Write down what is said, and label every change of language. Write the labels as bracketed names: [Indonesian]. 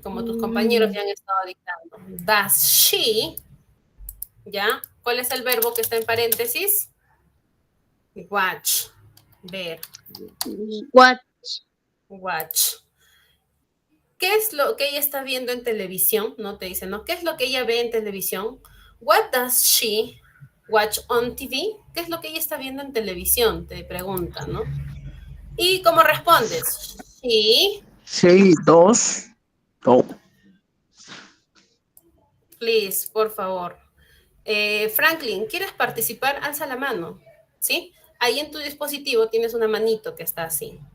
[Spanish] Como tus compañeros ya han estado dictando. [English] Does she, [Spanish] ¿ya? ¿Cuál es el verbo que está en paréntesis? Watch, ver. Watch. ¿Qué es lo que ella está viendo en televisión? No te dice, ¿no? ¿Qué es lo que ella ve en televisión? [English] What does she watch on TV? [Spanish] ¿Qué es lo que ella está viendo en televisión? Te pregunta, ¿no? ¿Y cómo respondes? She. Sí, dos. Oh. [English] Please, por favor. [Spanish] Franklin, ¿quieres participar? Alza la mano, ¿sí? Ahí en tu dispositivo tienes una manito que está así.